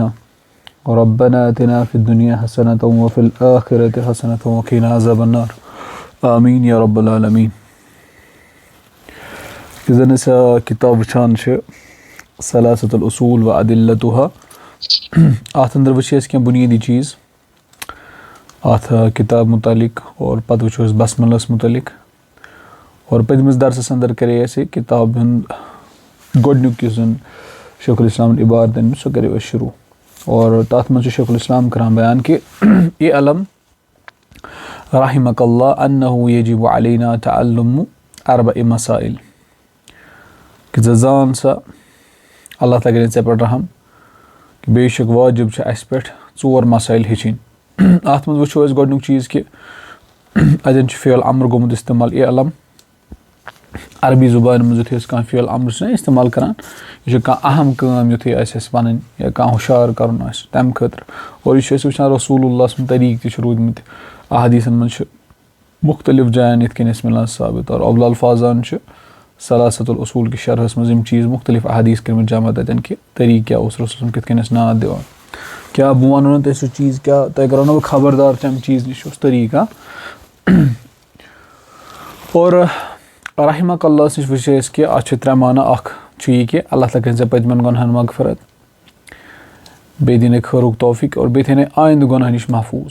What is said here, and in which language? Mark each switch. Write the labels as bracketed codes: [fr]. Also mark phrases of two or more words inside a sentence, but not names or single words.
[ar] ربنا آتنا في الدنيا حسنة وفي الآخرة حسنة وقنا عذاب النار. آمين يا رب العالمين. [ks] إذن كتاب وچھان ثلاثة الأصول وأدلتها. آت اندر وچھ کینٛہہ بنیادی چیز آت کتاب متعلق اور پتہٕ وٕچھو أسۍ بسملس متعلق اور پٔتمِس درسس اندر کرے اَسہِ کتاب ہُنٛد گۄڈنیُک یُس زن شیخ الاسلام عبارت سُہ کریو أسۍ شروع اور تَتھ منٛز چھُ شیخ الاسلام کران بیان کہِ [ar] اعلم رحمك الله أنه يجب علينا تعلم أربع مسائل [ks] کہ ژٕ زان سا اللہ تعالیٰ کَرِ ژےٚ پٮ۪ٹھ رحم کہِ بے شک واجب چھُ اَسہِ پٮ۪ٹھ ژور مسائل ہیٚچھِنۍ. اَتھ منٛز وٕچھو أسۍ گۄڈنیُک چیٖز کہِ اَتٮ۪ن چھُ فعل امر گوٚمُت استعمال اعلم. عربی زبانہِ منٛز یُتھُے أسۍ کانٛہہ فعل امر چھِنہ استعمال کران یہِ چھُ کانٛہہ اہم کٲم یُتھُے آسہِ اَسہِ پَنٕنۍ یا کانٛہہ ہُشار کَرُن آسہِ تَمہِ خٲطرٕ اور یہِ چھُ أسۍ وٕچھان رسوٗل اللہ سُنٛد طریٖقہٕ تہِ چھُ روٗدمٕتۍ احادیٖثن منٛز چھُ مُختلِف جاین یِتھ کٔنۍ اَسہِ مِلان ثابت اور ابو الفاظان چھُ ثلاثة الأصول کہِ شرحس منٛز یِم چیٖز مُختلِف احادیٖث کٔرمٕتۍ جمع تَتٮ۪ن کہِ طریٖقہٕ کیٛاہ اوس رسول صٲبن کِتھ کٔنۍ ٲسۍ نعت دِوان کیٛاہ بہٕ وَنو نہٕ تۄہہِ سُہ چیٖز کیٛاہ تۄہہِ کَرو نہٕ بہٕ خبردار تَمہِ چیٖز نِش اوس طریٖقہٕ اور رحمک اللہ نِش وٕچھو أسۍ کہِ اَتھ چھِ ترٛےٚ معنا اکھ چھُ یہِ کہِ اللہ تعالیٰ کٔرۍ ژےٚ پٔتمٮ۪ن گۄنہن مغفرت بیٚیہِ دِنَے خٲرُک توفیٖق اور بیٚیہِ تھاینَے آیِندٕ گۄناہ نِش محفوٗظ.